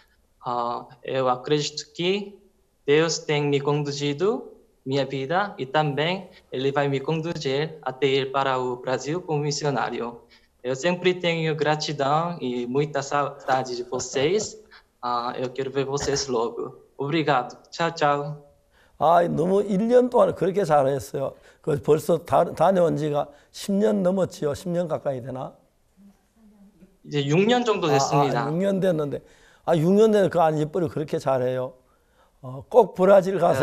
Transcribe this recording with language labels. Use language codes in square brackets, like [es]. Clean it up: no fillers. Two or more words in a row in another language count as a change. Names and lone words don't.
[pt] Eu acredito que Deus tem me conduzido minha vida e também Ele vai me conduzir até ir para o Brasil como missionário. Eu sempre tenho gratidão e muita saudade de vocês. Eu quero ver vocês logo. Obrigado. Tchau, tchau. [ko] 너무 1년 동안 그렇게 잘했어요. 벌써 다녀온 지가 10년 넘었지요. 10년 가까이 되나? 이제 6년 정도 됐습니다. 6년 됐는데 6년 되는 그 안 예뻐요. 그렇게 잘해요. 꼭 브라질 가세요.